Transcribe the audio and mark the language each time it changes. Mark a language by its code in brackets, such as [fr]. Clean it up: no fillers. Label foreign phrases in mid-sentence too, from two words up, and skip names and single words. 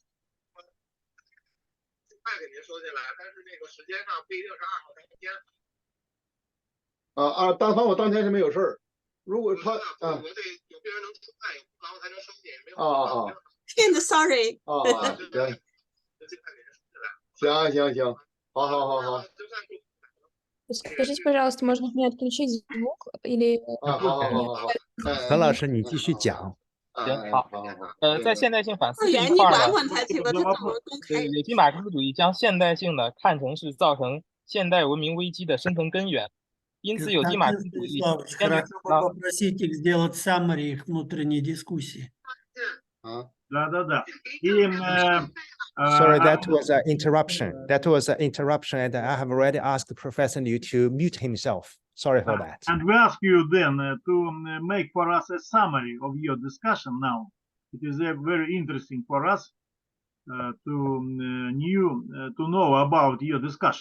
[zh] 快给您收进来，但是那个时间上不一定是2号当天。单方我当天是没有事儿。如果他我得有病人能出院，有然后才能收进，没有真的 sorry。行，好。 [ru] Скажите, пожалуйста, может быть, мне отключить звук или... [zh] 好。何老师，你继续讲。行，好。在现代性反思这一你块呢，管他去吧，他怎么公开？有机马克思主义将现代性的看成是造成现代文明危机的深层根源，因此有机马克思主义 [ru] Хорошо бы попросить их сделать summary их внутренней дискуссии. Да. [en] Sorry, that was an interruption. And I have already asked Professor Liu to mute himself. Sorry for that. And we ask you then to make for us a summary of your discussion now. It is very interesting for us to know about your discussion.